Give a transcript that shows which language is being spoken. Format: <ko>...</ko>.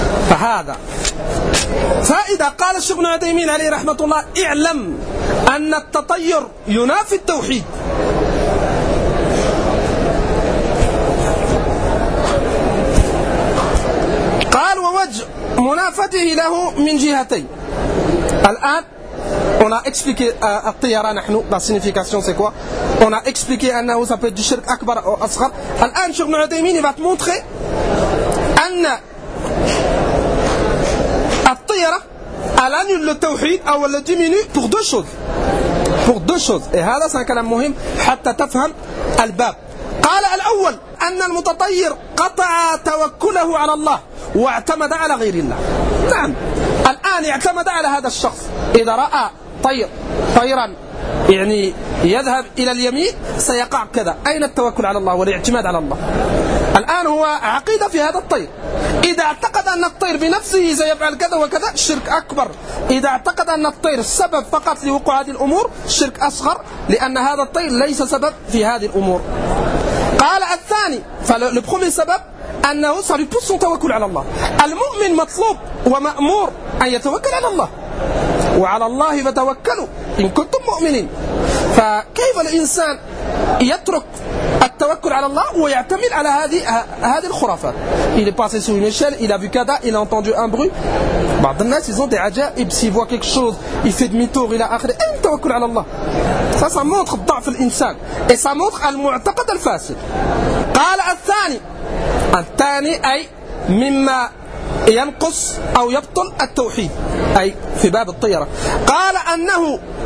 <ar>فهذا فإذا قال الشيخ ابن عثيمين عليه رحمة الله اعلم أن التطير ينافي التوحيد. قال ووجه منافته له من جهتين.</ar> <fr>الآن on a expliqué</fr> <ar>الطيارة نحن</ar> <fr>la signification c'est quoi. On a expliqué أنه ça peut être du shirk أكبر أو أصغر. الآن شيخ ابن عثيمين va te montrer</fr> <ar>أن الطيارة</ar> <fr>elle annule le tawhid أو elle diminue pour deux choses، pour deux choses. Et هذا c'est un</fr> <ar>كلام مهم حتى تفهم الباب. قال الأول أن المتطير قطع توكله على الله واعتمد على غير الله. نعم الآن اعتمد على هذا الشخص، إذا رأى طيرا يعني يذهب إلى اليمين سيقع كذا، أين التوكل على الله والاعتماد على الله؟ الآن هو عقيدة في هذا الطير، إذا اعتقد أن الطير بنفسه سيفعل كذا وكذا شرك أكبر، إذا اعتقد أن الطير سبب فقط لوقوع هذه الأمور شرك أصغر، لأن هذا الطير ليس سبب في هذه الأمور. قال الثاني فالبخومي سبب أنه سيبص توكل على الله. المؤمن مطلوب ومأمور أن يتوكل على الله، وعلى الله فتوكلوا إن كنتم مؤمنين. فكيف الإنسان يترك التوكل على الله ويعتمد على هذه الخرافات؟</ar> <fr>il est passé sous une échelle, il a vu كذا, il a entendu un bruit.</fr> <ar>بعض الناس</ar> <fr>ils ont des عجائب، s'ils voient quelque chose ils font demi-tour</fr> <ar>إلى آخره. أين التوكل على الله؟</ar> <fr>ça montre</fr> <ar>ضعف الإنسان</ar> <fr>et ça montre</fr> <ar>المعتقد الفاسد. قال الثاني أي مما ينقص أو يبطل التوحيد، أي في باب الطيرة. قال أنه</ar>